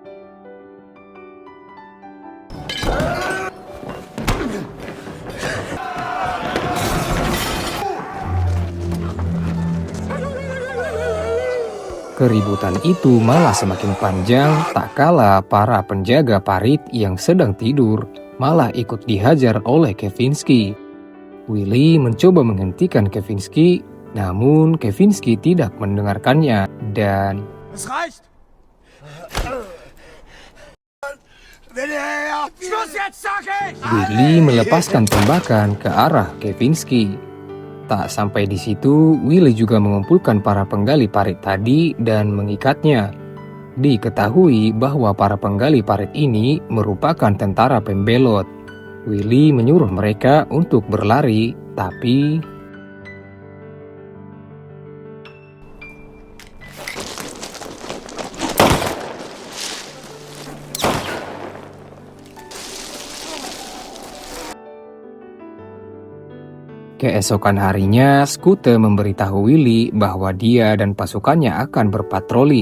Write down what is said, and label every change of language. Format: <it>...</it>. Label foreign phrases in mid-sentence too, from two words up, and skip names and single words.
<id>Keributan itu malah semakin panjang, tak kalah para penjaga parit yang sedang tidur malah ikut dihajar oleh Kempinski. Willy mencoba menghentikan Kempinski, namun Kempinski tidak mendengarkannya dan</id> <de>Es reicht! Schluss jetzt, sag ich!</de> <id>Willy melepaskan tembakan ke arah Kempinski. Tak sampai di situ, Willy juga mengumpulkan para penggali parit tadi dan mengikatnya. Diketahui bahwa para penggali parit ini merupakan tentara pembelot. Willy menyuruh mereka untuk berlari, tapi keesokan harinya, Skute memberitahu Willy bahwa dia dan pasukannya akan berpatroli.</id>